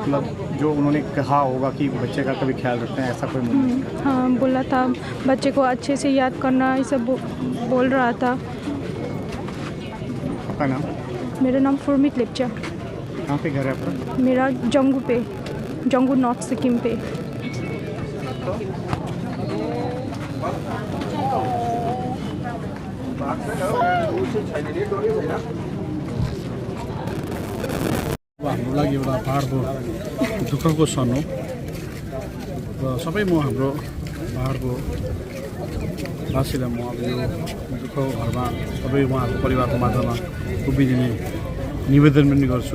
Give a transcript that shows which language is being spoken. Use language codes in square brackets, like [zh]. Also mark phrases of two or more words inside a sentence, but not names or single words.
[hi] मतलब जो उन्होंने कहा होगा कि बच्चे का कभी ख्याल रखते हैं, ऐसा कोई मोमेंट? हाँ, बोला था बच्चे को अच्छे से याद करना, ये सब बोल रहा था। आपका नाम? मेरा नाम फुरमित लेप्चा। कहाँ पे घर है आपका? मेरा जंगू पे, जंगू नॉर्थ सिक्किम पे। [ne] हाम्रो लागि एउटा पहाडको दुःखको क्षण हो र सबै म हाम्रो पहाडको वासीलाई म अब यो दुःखको घरमा सबै उहाँहरूको परिवारको माझमा उभिदिने निवेदन पनि गर्छु।